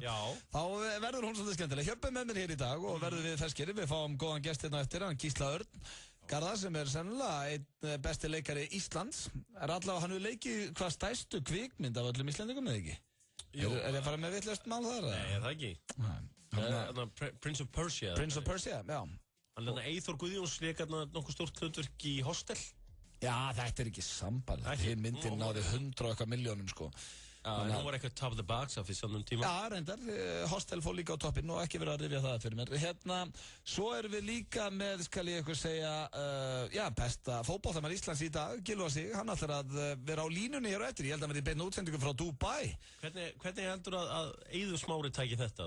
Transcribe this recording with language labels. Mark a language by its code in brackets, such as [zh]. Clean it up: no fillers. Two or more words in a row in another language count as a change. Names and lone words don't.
[is] Þá verður hún svolítið skemmtileg. Hjörpi með mér hér í dag og verður við ferskir. Við fáum góðan gest hérna eftir, hann Gísla Örn Garðar sem sennilega einn besti leikari Íslands. Allavega hann hefur leikið hvað stærstu kvikmynd af öllum Íslendingum eða ekki? Jú. Er ég að fara með vitlaust mál þar? Nei, það ekki. Prince of Persia. Prince of Persia, já. Hann Eyþór Guðjóns leik nokkuð stórt hlutverk í Hostel. Já, þetta er ekki sambarlegt. Hinn myndin náði 100 og eitthvað milljónum sko. Nú var eitthvað [en] top of the box office [is] annum tíma. Já, reyndar, Hostel fór líka á toppinn og ekki verið að rifja það fyrir mér. Svo erum við líka með, skal ég eitthvað segja, besta fótboltamann Íslands í dag, Gylfa Sig. Hann ætlar að vera á línunni hér og eftir. Ég held að hann verði í beinni útsendingu frá Dubai. Hvernig heldur að Eiður Smári tæki þetta?